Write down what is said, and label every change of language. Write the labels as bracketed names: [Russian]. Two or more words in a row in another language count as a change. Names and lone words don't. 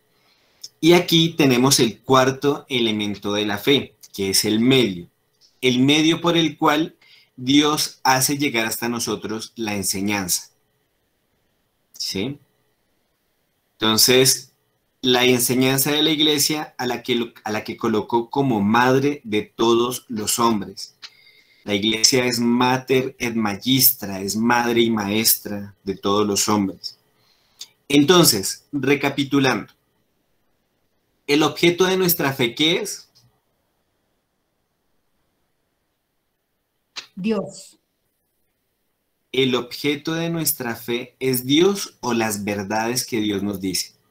[Spanish] Y aquí tenemos el cuarto elemento de la fe, que es el medio por el cual Dios hace llegar hasta nosotros la enseñanza, ¿sí? Entonces, la enseñanza de la iglesia a la que colocó como madre de todos los hombres. La iglesia es [Latin] mater et magistra, [Spanish] es madre y maestra de todos los hombres. Entonces, recapitulando, ¿el objeto de nuestra fe qué es? Dios. ¿El objeto de nuestra fe es Dios o las verdades que Dios nos dice?